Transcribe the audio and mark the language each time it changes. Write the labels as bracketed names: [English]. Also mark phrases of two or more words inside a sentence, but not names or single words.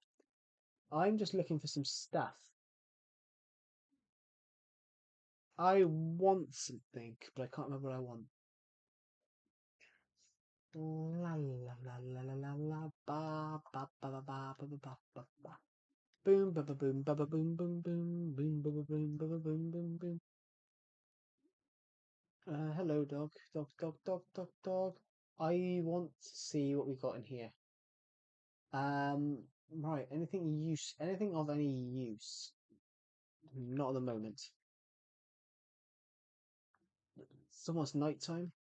[English] I'm just looking for some stuff. I want something, but I can't remember what I want. La la la la la la la ba ba ba ba ba ba ba ba ba. Boom ba ba boom ba ba boom boom boom boom ba ba boom ba ba boom boom boom. Hello dog, dog, dog, dog, dog, dog. I want to see what we got in here. Right, anything of any use? Not at the moment. It's almost night time.